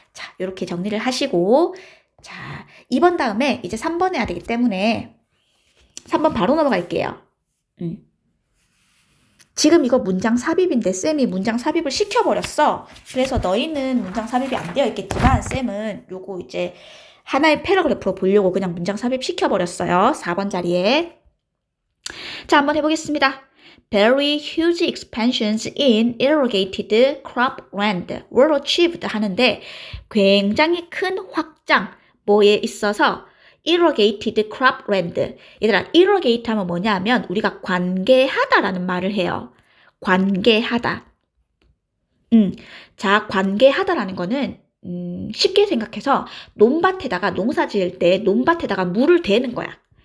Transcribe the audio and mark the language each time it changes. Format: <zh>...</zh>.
<ko>자, 이렇게 정리를 하시고 자, 2번 다음에 이제 3번 해야 되기 때문에 3번 바로 넘어갈게요. 지금 이거 문장 삽입인데 쌤이 문장 삽입을 시켜버렸어. 그래서 너희는 문장 삽입이 안 되어 있겠지만 쌤은 요거 이제 하나의 패러그래프로 보려고 그냥 문장 삽입 시켜버렸어요. 4번 자리에. 자, 한번 해보겠습니다.</ko> <en>Very huge expansions in irrigated cropland were achieved</en> <ko>하는데 굉장히 큰 확장, 뭐에 있어서</ko> <en>irrigated cropland.</en> <ko>얘들아, irrigate 하면 뭐냐 하면 우리가 관계하다라는 말을 해요. 관계하다. 자, 관계하다라는 거는 쉽게 생각해서 논밭에다가 농사 지을 때 논밭에다가 물을 대는 거야.</ko>